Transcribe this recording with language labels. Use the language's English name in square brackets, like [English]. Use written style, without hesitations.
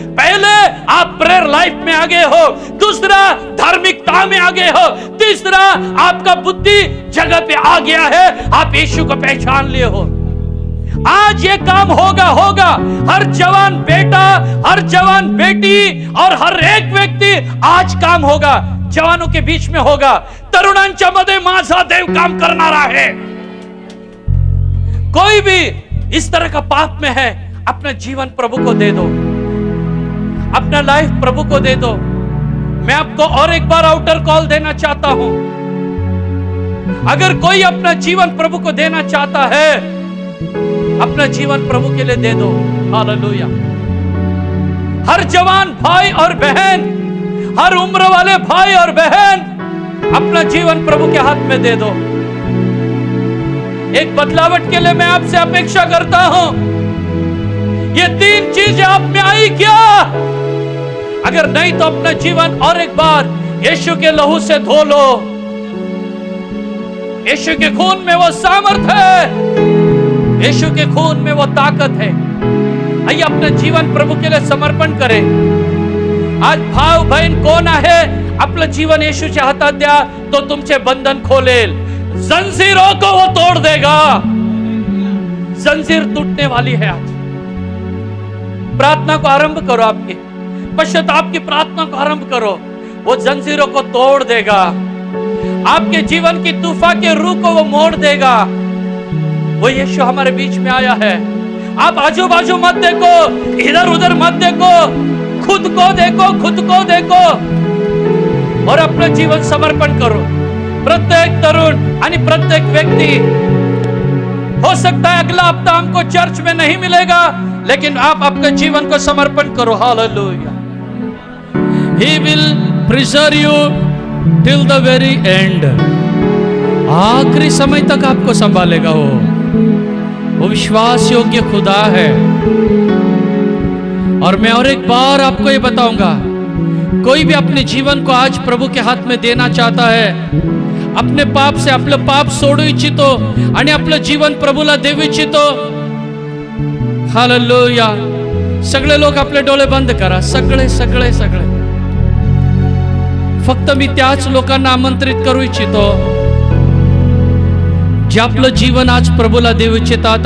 [Hindi] पहले आप prayer life में आगे हो, दूसरा धार्मिकता में आगे हो, तीसरा आपका बुद्धि जगह पे आ गया है, आप यीशु को पहचान लिए हो। आज ये काम होगा। हर जवान बेटा, हर जवान बेटी और हर एक व्यक्ति आज काम होगा, जवानों के बीच में होगा। [Marathi] तरुणांच्या मध्ये माझा देव काम करणारा है। [Hindi] कोई भी इस तरह का पाप में है, अपना जीवन प्रभु को दे दो, अपना लाइफ प्रभु को दे दो। मैं आपको और एक बार आउटर कॉल देना चाहता हूं। अगर कोई अपना जीवन प्रभु को देना चाहता है, अपना जीवन प्रभु के लिए दे दो। हालेलुया। हर जवान भाई और बहन, हर उम्र वाले भाई और बहन, अपना जीवन प्रभु के हाथ में दे दो। एक बदलावट के लिए मैं आपसे अपेक्षा करता हूं। ये 3 चीजें आप में आई क्या? अगर नहीं तो अपना जीवन और एक बार यीशु के लहू से धो लो। यीशु के खून में वो सामर्थ है, यीशु के खून में वो ताकत है। आइए अपना जीवन प्रभु के लिए समर्पण करें। [Marathi] आज भाव बहन कोण आहे आपलं जीवन येशूच्या हातात द्या, तो तुमचे बंधन खोलेल, [Hindi] जंजीरों को वो तोड़ देगा। जंजीर टूटने वाली है आज। प्रार्थना को आरंभ करो, आपकी पश्चाताप की प्रार्थना को आरंभ करो, वो जंजीरों को तोड़ देगा। आपके जीवन की तूफान के रूह को वो मोड़ देगा। वो यीशु हमारे बीच में आया है। आप आजू बाजू मत देखो, इधर उधर मत देखो, खुद को देखो, खुद को देखो और अपना जीवन समर्पण करो। [Marathi] प्रत्येक तरुण आणि प्रत्येक व्यक्ति, [Hindi] हो सकता है अगला हफ्ता हमको चर्च में नहीं मिलेगा, लेकिन आप अपने जीवन को समर्पण करो। Hallelujah. [English] He will preserve you till the very end. [Hindi] आखिरी समय तक आपको संभालेगा वो विश्वास योग्य खुदा है। और मैं और एक बार आपको ये बताऊंगा, कोई भी अपने जीवन को आज प्रभु के हात में देना चाहता है, अपने पाप से [Marathi] आपलं पाप सोडू इच्छितो आणि आपलं जीवन प्रभूला देऊ इच्छितो, [Hindi] हालेलुया। [Marathi] सगळे लोक आपले डोळे बंद करा, सगळे सगळे सगळे। फक्त मी त्याच लोकांना आमंत्रित करू इच्छितो जे आपलं जीवन आज प्रभूला देऊ इच्छितात।